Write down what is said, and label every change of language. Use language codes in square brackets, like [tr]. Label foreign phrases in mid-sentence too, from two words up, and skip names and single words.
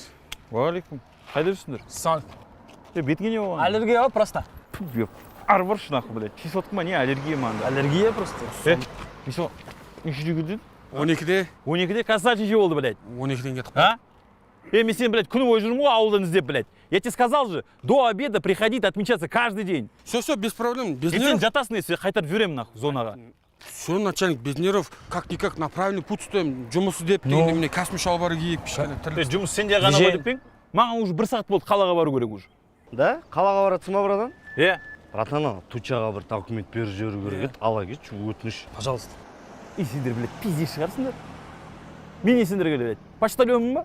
[kk] Уағалейкум. Қайда жүрсіңдер? Сан. Бетіңе не болған? Аллергия ғой просто. Арбар шынақы, блядь. Чесотқа ма не аллергия маңда? Аллергия просто. Неші, нешеде келдің? 12-де. 12-де қазір неше болды, блядь? 12-ден кетіп. Мен сен, блядь, күні бойы жүрмін ғой ауылдан іздеп, блядь. [ru] Я тебе сказал же, до обеда приходить отмечаться каждый день. Все, без проблем. Без [kk] Сен [ru] нервов. [kk] жатасың, если қайтарып жіберемін нахуй зонаға. [ru] Все, начальник, без нервов. Как-никак на правильный путь стоим. [kk] Жұмыс іздеп дегенде міне кәсіби шалбар киіп кішкене тірлік. Жұмыс сенде ғана ғой деп пең? Маған уже 1 сағат болды қалаға бару керек уже. Да? Қалаға баратсың ба, братан? Братан, Тучаға бір документ беріп жіберу керек еді. Ала кетші, өтініш. [ru] Пожалуйста. [kk] И сендер, блядь, пиздеш шығарсыңдар. Мен не сендерге, блядь, почтальонмын ба?